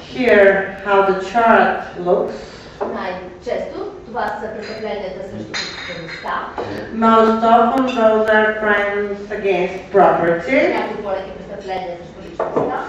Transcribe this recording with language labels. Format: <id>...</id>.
<en>Here, how the chart looks.</en> <bg>Най-често това са престъпленията срещу собствеността.</bg> <en>Most often, those are crimes against property.</en> <bg>Някои по-леки престъпления срещу личността.</bg>